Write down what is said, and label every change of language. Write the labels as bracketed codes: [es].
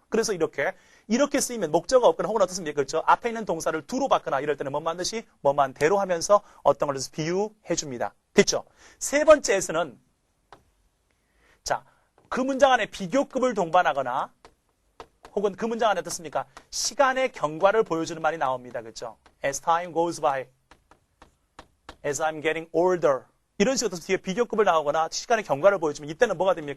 [ko] 그래서 이렇게 쓰이면 목적어가 없거나 혹은 어떻습니까? 그렇죠? 앞에 있는 동사를 두로 바꾸나 이럴 때는 뭐만 듯이 뭐만 대로 하면서 어떤 걸 비유해 줍니다. 됐죠? 세 번째에서는 자, 그 문장 안에 비교급을 동반하거나 혹은 그 문장 안에 어떻습니까? 시간의 경과를 보여주는 말이 나옵니다. 그렇죠? [en] As time goes by, as I'm getting older. [ko] 이런 식으로 뒤에 비교급을 나오거나 시간의 경과를 보여주면 이때는 뭐가 됩니까?